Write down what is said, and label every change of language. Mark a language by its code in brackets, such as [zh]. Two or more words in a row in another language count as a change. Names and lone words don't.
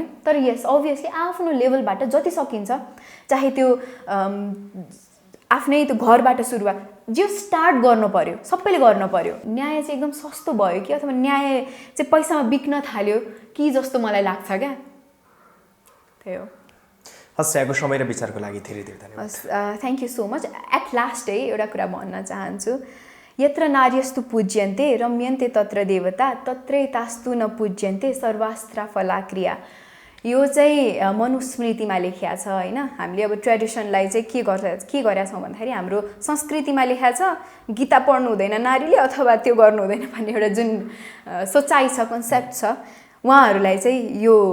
[ne] तर यस अभियसली आफ्नो लेभलबाट जति सकिन्छ, चाहे त्यो आफ्नै त्यो घरबाट सुरुवात जो स्टार्ट गर्नु पर्यो, सबैले गर्नु पर्यो। न्याय चाहिँ एकदम सस्तो भयो कि अथवा न्याय चाहिँ पैसामा बिक्न थाल्यो कि जस्तो मलाई लाग्छ क्या। त्यही हो। हस्, यहाँको समय र विचारको लागि धेरै धेरै धन्यवाद। [en] Thank you so much. At last [ne] एउटा कुरा भन्न चाहन्छु, [sa] यत्र नार्यस्तु पूज्यन्ते रम्यन्ते तत्र देवता तत्रै तास्तु न पूज्यन्ते सर्वास्त्र फलाक्रिया। [ne] यो चाहिँ मनुस्मृतिमा लेखिया छ हैन। हामीले अब ट्रेडिसनलाई चाहिँ के गरेका छौँ भन्दाखेरि हाम्रो संस्कृतिमा लेखिया छ गीता पढ्नु हुँदैन नारीले अथवा त्यो गर्नु हुँदैन भन्ने एउटा जुन सोचाइ छ, कन्सेप्ट छ, उहाँहरूलाई चाहिँ यो